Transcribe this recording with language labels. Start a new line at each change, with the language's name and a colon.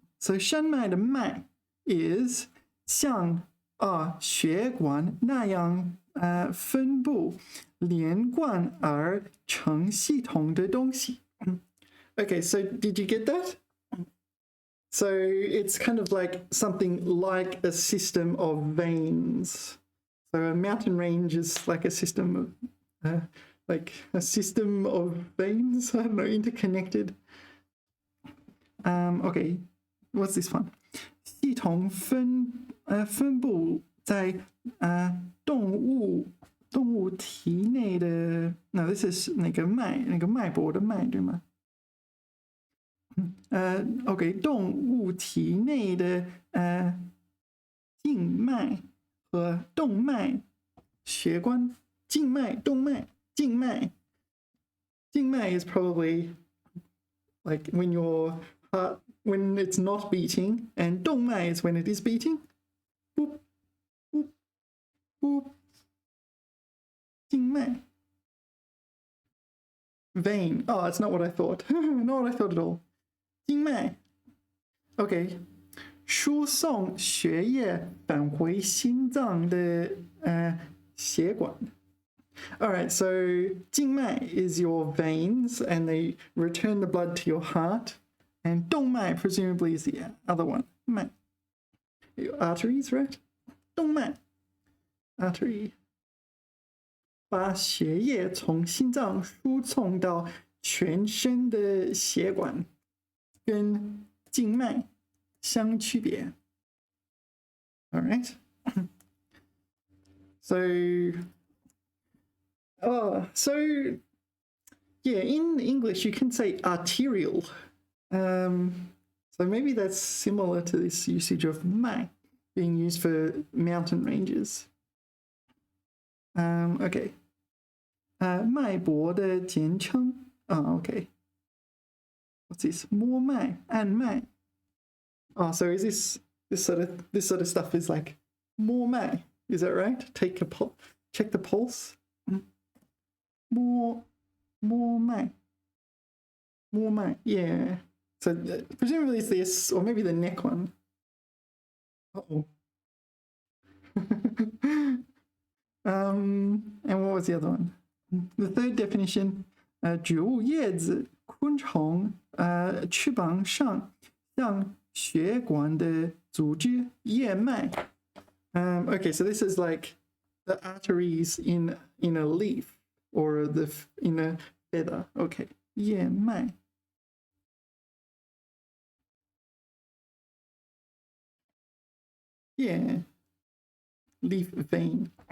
Chinese: So shen mai的mai ，is 像血管那样分布连贯而成系统的东西。
English: Okay, so did you get that? So it's kind of like something like a system of veins. So a mountain range is like a system of veins. I don't know, interconnected. Okay, what's this one?
Chinese: 系统分布在动物体内的
English: No, this is
Chinese: 那个脉搏的脉，对吗？OK， 动物体内的静脉和动脉血管，静脉、动脉、静脉。
English: 静脉 is probably like when your heart, when it's not beating, and 动脉 is when it is beating. Boop, boop, boop. 静脉. Vein. Oh, it's not what I thought. Not what I thought at all. 静脉 OK
Chinese: 输送血液返回心脏的血管
English: Alright, so 静脉 is your veins and they return the blood to your heart, and 动脉 presumably is the other one. 脉 your arteries, right?
Chinese: 动脉 artery 把血液从心脏输送到全身的血管跟静脉相区别 Alright.
English: So yeah, in English you can say arterial. So maybe that's similar to this usage of mai being used for mountain ranges. Okay.
Chinese: 脉搏的简称
English: okay. What's this?
Chinese: 摸脉, 按脉.
English: Oh, so is this sort of stuff is like 摸脉, is that right? Check the pulse. 摸脉, yeah. So presumably it's this, or maybe the neck one. Uh-oh. And what was the other one? The third definition,
Chinese: 植物叶子、昆虫、翅膀上像血管的组织叶脉。
English: Okay, so this is like the arteries in a leaf or in a feather. Okay, 叶脉。 Yeah, leaf vein.